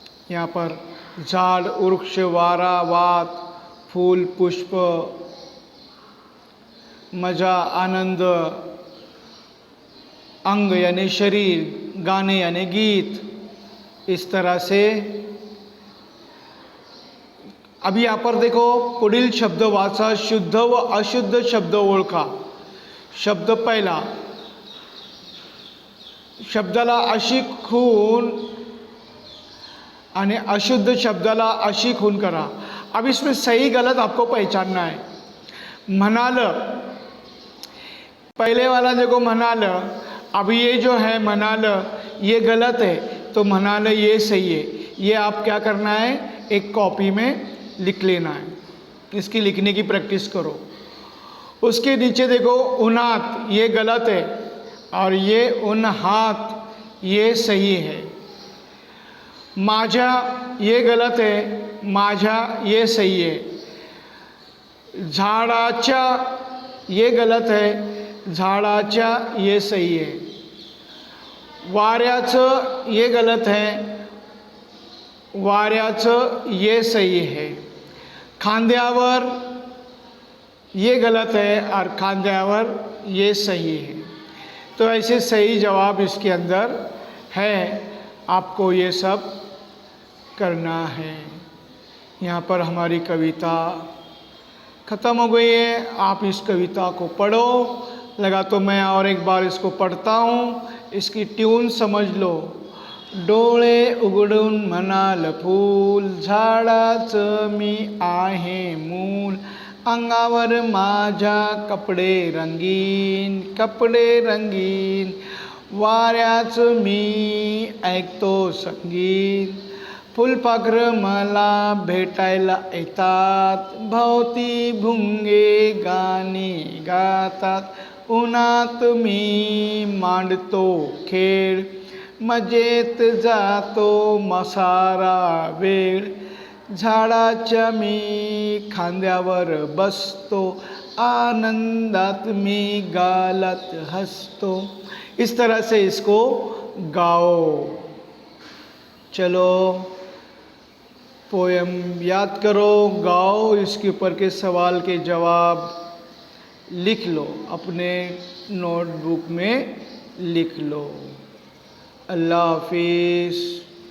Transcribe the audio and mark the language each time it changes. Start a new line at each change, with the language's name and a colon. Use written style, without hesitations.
Hindi: यहाँ पर झाड़, वृक्ष, वारा, वात, फूल, पुष्प, मजा, आनंद, अंग यानी शरीर, गाने यानी गीत। इस तरह से अभी यहाँ पर देखो,
Marathi: पुढील शब्द वाचा, शुद्ध व अशुद्ध शब्द ओळखा। शब्द पहिला, शब्दाला अशी खून आणि अशुद्ध शब्दाला अशी खून करा।
Hindi: अब इसमें सही गलत आपको पहचानना है। म्हणाल, पहले वाला देखो म्हणाल, अब ये जो है म्हणाल ये गलत है, तो म्हणाल ये सही है। ये आप क्या करना है, एक कॉपी में लिख लेना है। इसकी लिखने की प्रैक्टिस करो। उसके नीचे देखो, उन्हात ये गलत है और ये उन्हात ये सही है। माझा ये गलत है, माझा ये सही है। झाडाच्या ये गलत है, झाडाच्या ये सही है। वाऱ्याचं ये गलत है, वाऱ्याचं ये सही है। खांद्यावर ये गलत है और खांद्यावर ये सही है। तो ऐसे सही जवाब इसके अंदर है, आपको ये सब करना है। यहाँ पर हमारी कविता ख़त्म हो गई है। आप इस कविता को पढ़ो। लगा तो मैं और एक बार इसको पढ़ता हूँ, इसकी ट्यून समझ लो।
Marathi: डोळे उघडून म्हणाल फूल, झाडाचं मी आहे मूल। अंगावर माझ्या कपडे रंगीन, कपडे रंगीन। वाऱ्याचं मी ऐकतो संगीत। फुलपाखरं मला भेटायला येतात, भोवती भुंगे गाणी गातात। उन्हात मी मांडतो खेळ, मजेत जातो मसारा वेळ। झाडाच्या मी खांद्यावर बसतो, आनंदात मी गालात हसतो।
Hindi: इस तरह से इसको गाओ। चलो पोएम याद करो, गाओ, इसके ऊपर के सवाल के जवाब लिख लो, अपने नोटबुक में लिख लो। अल्लाह हाफिज़।